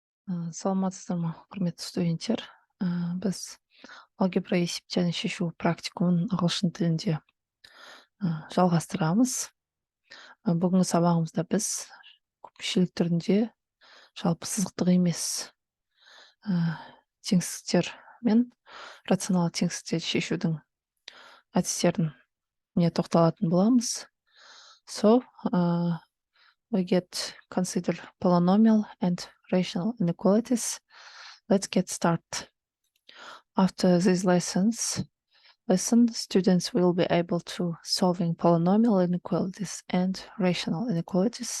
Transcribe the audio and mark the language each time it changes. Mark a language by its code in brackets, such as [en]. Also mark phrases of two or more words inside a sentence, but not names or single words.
[kk] Саламатсыздар ма, құрметті студенттер? Біз алгебра есеп және шешу практикумын ағылшын тілінде жалғастырамыз. Бүгінгі сабағымызда біз көпшілік түрінде жалпы сызықтық емес теңсіздіктер мен рационалды теңсіздіктерді шешудің әдістеріне тоқталатын боламыз. [en] So, we get consider polynomial and rational inequalities. Let's get started. After these lessons, students will be able to solving polynomial inequalities and rational inequalities.